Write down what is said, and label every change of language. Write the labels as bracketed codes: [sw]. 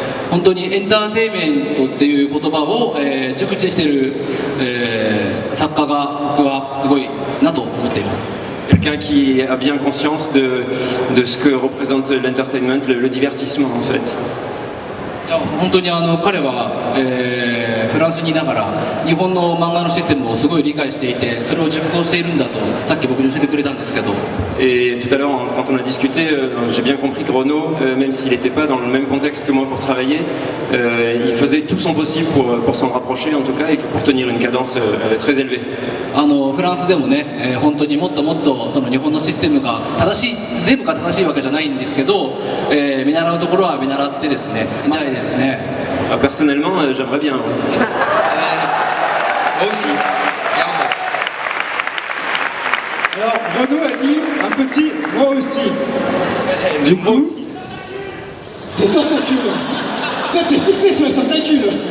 [ja] 本当にエンターテインメントっていう言葉を、熟知している、作家が僕はすごいなと思っています。 [fr] quelqu'un qui a bien conscience de ce que représente l'entertainment, le divertissement en fait. [ja] いや本当に彼は、フランスにいながら日本の漫画のシステムをすごい理解していてそれを熟考しているんだとさっき僕に教えてくれたんですけど [fr] Et tout à l'heure, quand on a discuté, j'ai bien compris que Renaud, même s'il n'était pas dans le même contexte que moi pour travailler, il faisait tout son possible pour s'en rapprocher en tout cas et pour tenir une cadence très élevée. [ja] フランスでもね、本当にもっともっとその日本のシステムが全部が正しいわけじゃないんですけど、見習うところは見習ってですね見たいですね。 [fr] Personnellement, j'aimerais bien. Moi aussi, clairement. Alors, Renaud a dit un petit moi aussi. Du coup, Des tentacules. Toi, t'es fixé sur les tentacules.